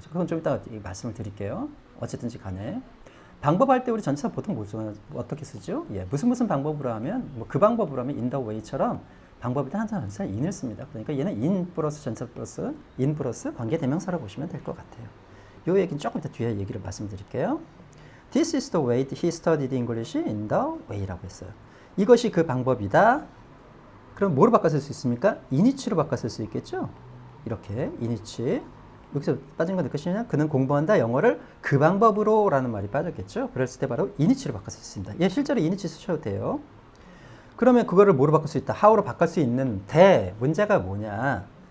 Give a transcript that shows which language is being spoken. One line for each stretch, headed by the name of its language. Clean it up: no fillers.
Korean: 그건 좀 이따가 말씀을 드릴게요. 어쨌든지 간에. 방법할 때 우리 전치사 보통 어떻게 쓰죠? 예, 무슨 방법으로 하면, 뭐 그 방법으로 하면 in the way처럼 방법이다 항상 in을 씁니다. 그러니까 얘는 in 플러스 전치사 플러스 in 플러스 관계대명사라고 보시면 될 것 같아요. 요 얘기는 조금 이따 뒤에 얘기를 말씀드릴게요.
English: This is the way he studied English in the way
Korean: 라고 했어요. 이것이 그 방법이다. 그럼 뭐로 바꿔 쓸 수 있습니까? in이치로 바꿔 쓸 수 있겠죠? 이렇게 in이치. 여기서 빠진 건 무엇이냐? 그는 공부한다 영어를 그 방법으로 라는 말이 빠졌겠죠? 그랬을 때 바로 in이치로 바꿔 쓸 수 있습니다. 예, 실제로 in이치 쓰셔도 돼요. 그러면 그거를 뭐로 바꿀 수 있다? how로 바꿀 수 있는데 문제가 뭐냐?